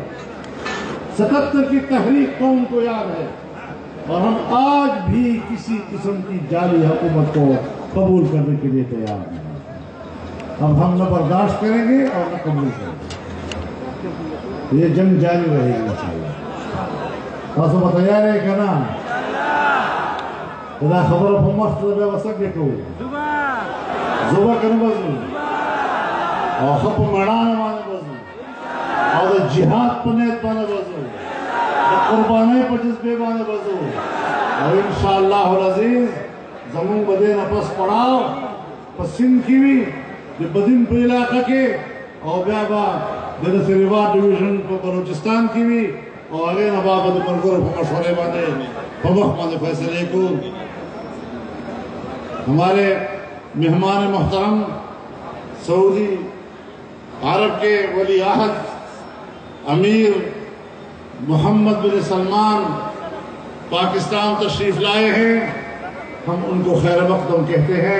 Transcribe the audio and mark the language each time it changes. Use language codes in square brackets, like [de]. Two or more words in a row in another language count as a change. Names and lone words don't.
[ur] 77 کی تحریک قوم کو یاد ہے، اور ہم آج بھی کسی قسم کی جعلی حکومت کو قبول کرنے کے لیے تیار نہیں۔ اب ہم نہ برداشت کریں گے اور نہ قبول کریں گے، یہ جنگ جاری رہے گی انشاءاللہ۔ [ps] تاسو به تیار یې که نه؟ دا خبره په مخ ته بیا به څنګه کوو؟ زه به که نه به ځو، او ښه په مېړانه باندې به ځو، او د جهاد په نیت باندې به ځو، د قربانۍ په جذبې باندې به ځو، او [ar] انشاءاللہ العزیز [ps] زمونږ به دې نه پس پړاو په سند کې وي، د بدین په علاقه کې، او بیا به د نصیرآباد ډیویژن په بلوچستان کې وي، او هغې نه به د ملګرو په مشورې باندې په وخت باندې فیصلې کوو۔ [ur] ہمارے مہمان محترم سعودی عرب کے ولی عہد امیر محمد بن سلمان پاکستان تشریف لائے ہیں، ہم ان کو خیر مقدم کہتے ہیں۔